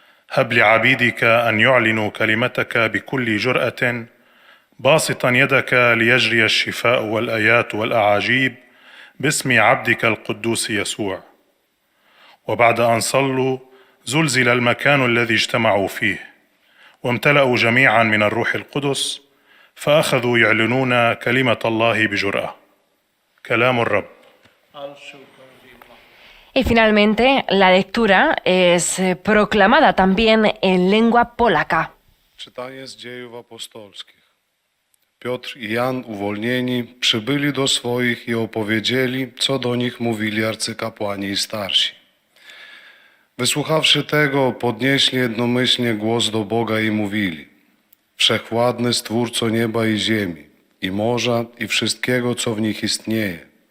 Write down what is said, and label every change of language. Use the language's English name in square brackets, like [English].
[Arabic] هب لعبيدك أن يعلنوا كلمتك بكل جرأة، باسطا يدك ليجري الشفاء والآيات والأعاجيب باسم عبدك القدوس يسوع. وبعد أن صلوا زلزل المكان الذي اجتمعوا فيه، وامتلأوا جميعا من الروح القدس، فأخذوا يعلنون كلمة الله بجرأة. كلام الرب. [Spanish] Y finalmente, la lectura es proclamada también en lengua polaca. [Polish] Czytanie z Dziejów Apostolskich. Piotr i Jan, uwolnieni, przybyli do swoich i opowiedzieli, co do nich mówili arcykapłani i starsi. Wysłuchawszy tego, podnieśli jednomyślnie głos do Boga i mówili: Wszechwładny Stwórco nieba i ziemi, i morza, i wszystkiego, co w nich istnieje.